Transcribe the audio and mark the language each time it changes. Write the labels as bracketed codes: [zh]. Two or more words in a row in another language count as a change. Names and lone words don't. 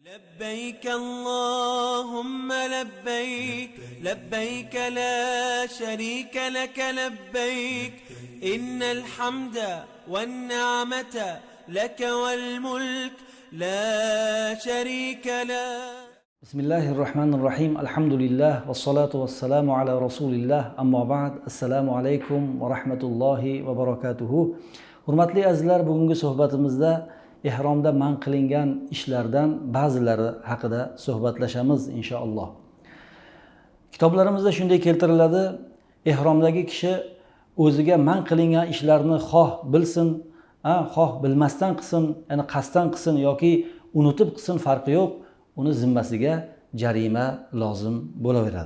[ar] لبيك اللهم لبيك لبيك لا شريك لك لبيك إن الحمد والنعمة لك والملك لا شريك له. بسم الله الرحمن الرحيم. الحمد لله والصلاة والسلام على رسول الله. أما بعد. السلام عليكم ورحمة الله وبركاته. [uz] Hurmatli azizlar, bugungi suhbatimizda ihromda man qilingan ishlardan ba'zilari haqida suhbatlashamiz inshaalloh. Kitoblarimizda shunday keltiriladi: ihromdagi kishi o'ziga man qilingan ishlarni xoh bilsin, xoh bilmasdan qilsin, ya'ni qasddan qilsin yoki unutib qilsin, farqi yo'q, uni zimmasiga jarima lozim bo'laveradi.